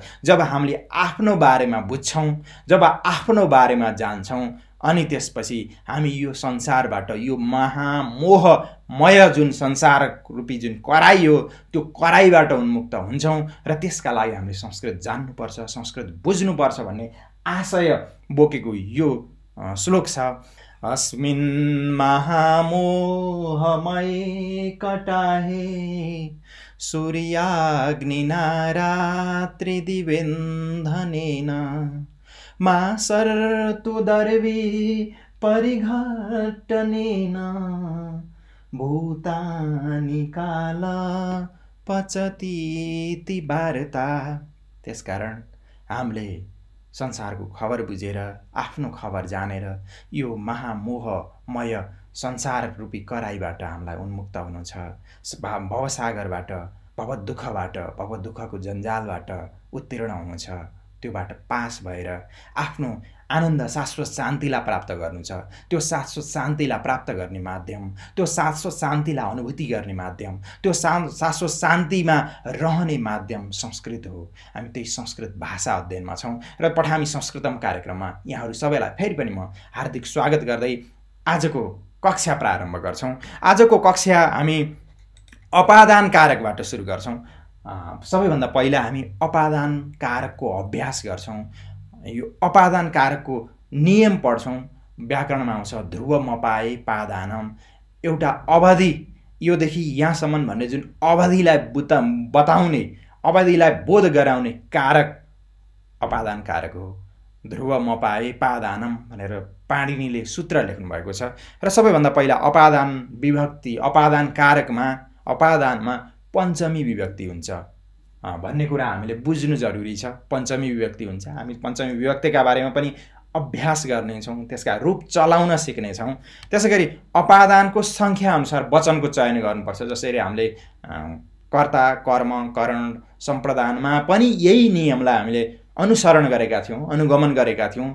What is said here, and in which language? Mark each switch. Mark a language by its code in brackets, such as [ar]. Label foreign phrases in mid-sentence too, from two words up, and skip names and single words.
[ne] जब हामीले आफ्नो बारेमा बुझ्छौँ, जब आफ्नो बारेमा जान्छौँ, अनि त्यसपछि हामी यो संसारबाट, यो महामोहमय जुन संसार रूपी जुन कराई हो, त्यो कराईबाट उन्मुक्त हुन्छौँ। र त्यसका लागि हामीले संस्कृत जान्नुपर्छ, संस्कृत बुझ्नुपर्छ भन्ने आशय बोकेको यो श्लोक छ। [sa] अस्मिन् महामोहमय कटाहे सूर्याग्निना रात्रिदिवेन्धनेन मासर तु दर्वी परिघटनेन भूतानि काल पचतीति वार्ता। [ne] त्यसकारण हामीले संसारको खबर बुझेर, आफ्नो खबर जानेर यो महामोहमय संसार रूपी कराईबाट हामीलाई उन्मुक्त हुनु छ। भवसागरबाट, भवदुःखबाट, भवदुःखको जन्जालबाट उत्तीर्ण हुनु छ। त्योबाट पास भएर आफ्नो आनन्द, शाश्वत शान्तिलाई प्राप्त गर्नु छ। त्यो शाश्वत शान्तिलाई प्राप्त गर्ने माध्यम, त्यो शाश्वत शान्तिलाई अनुभूति गर्ने माध्यम, त्यो शाश्वत शान्तिमा रहने माध्यम संस्कृत हो। हामी त्यही संस्कृत भाषा अध्ययनमा छौँ र पठामी संस्कृतम कार्यक्रममा यहाँहरू सबैलाई फेरि पनि म हार्दिक स्वागत गर्दै आजको कक्षा प्रारम्भ गर्छौँ। आजको कक्षा हामी अपादान कारकबाट सुरु गर्छौँ। सबैभन्दा पहिला हामी अपादान कारकको अभ्यास गर्छौँ। यो अपादान कारकको नियम पढ्छौँ। व्याकरणमा आउँछ [sa] ध्रुव मपाए पादानम, [ne] एउटा अवधि, योदेखि यहाँसम्म भन्ने जुन अवधिलाई बताउने, अवधिलाई बोध गराउने कारक अपादान कारक हो। [sa] ध्रुव मपाए पादानम [ne] भनेर पाणिनीले सूत्र लेख्नु भएको छ। र सबैभन्दा पहिला अपादान विभक्ति, अपादान कारकमा, अपादानमा पञ्चमी विभक्ति हुन्छ भन्ने कुरा हामीले बुझ्नु जरुरी छ। पञ्चमी विभक्ति हुन्छ। हामी पञ्चमी विभक्तिका बारेमा पनि अभ्यास गर्नेछौँ, त्यसका रूप चलाउन सिक्नेछौँ। त्यसैगरी अपादानको सङ्ख्या अनुसार वचनको चयन गर्नुपर्छ। जसरी हामीले कर्ता, कर्म, करण, सम्प्रदानमा पनि यही नियमलाई हामीले अनुसरण गरेका थियौँ, अनुगमन गरेका थियौँ।